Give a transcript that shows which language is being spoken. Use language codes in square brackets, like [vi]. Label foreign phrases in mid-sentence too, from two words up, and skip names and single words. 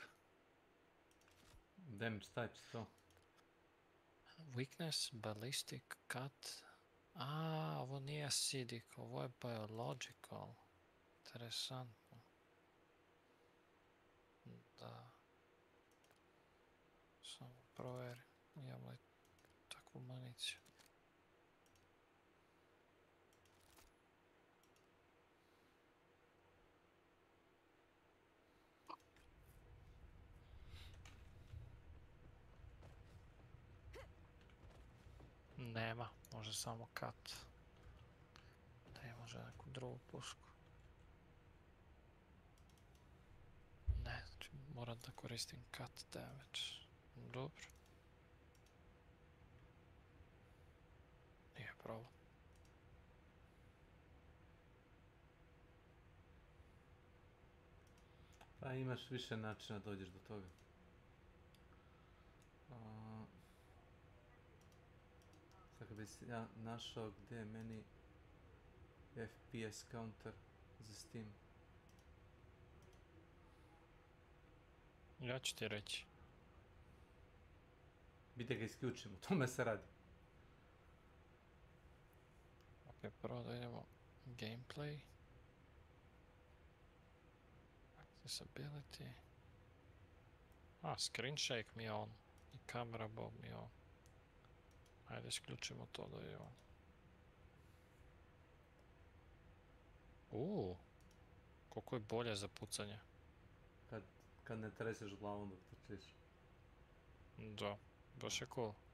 [en] Damage types to. Weakness, ballistic, cut. [bs] Ovo nije acidic, ovo je biological. Interesantno. Da. Samo provjerim, imamo li takvu municiju. Nema, može samo cut. Da može neku drugu pušku. Ne, znači moram da koristim cut damage. Dobro. Nije problem. Pa imaš više načina da dođeš do toga. Sad bi se ja našao gdje je meni [en] FPS counter [bs] za Steam. Ja ću ti reći. Bite ga isključimo, o tome se radi. Ok, prvo da idemo gameplay. [en] Accessibility. Screen shake [bs] mi je on. I [en] camera bob [bs] mi je on. Ajde, isključimo to da je on. Koliko je bolje za pucanje. Kad ne treseš glavom dok trčiš. Da, baš je cool.